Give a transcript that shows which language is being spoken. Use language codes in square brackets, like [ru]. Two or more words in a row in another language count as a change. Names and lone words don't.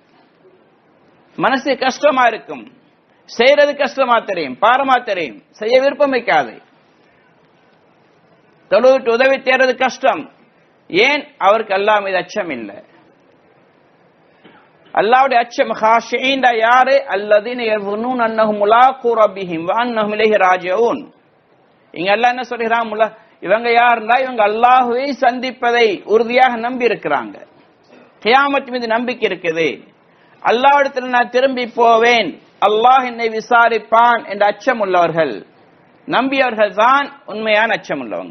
[ta] மனசு கஷ்டமா இருக்கும், செய்யறது கஷ்டமா தெரியும், பாரமா தெரியும், செய்ய விருப்பம் வைக்காது. தொழுவிட்டு உதவி தேடுறது கஷ்டம். ஏன்? அவருக்கு அல்லாஹ் மீது அச்சம் இல்லை. அல்லாஹ்வுடைய அச்சம் காஷின் யாரு? [ar] அல்லதீன யظنون انهم ملاقو ربهم وانهم اليه راجعون. [ta] இங்க அல்லாஹ் என்ன சொல்றான்? இவங்க யாருன்னா இவங்க அல்லாஹ்வை சந்திப்பதை உறுதியாக நம்பி இருக்கிறாங்க, கியாமத் மீது நம்பிக்கை இருக்குது, அல்லாஹ்விடத்தில் நான் திரும்பி போவேன், அல்லாஹ் என்னை விசாரிப்பான் என்ற அச்சம் உள்ளவர்கள், நம்பியவர்கள் தான் உண்மையான அச்சம் உள்ளவங்க.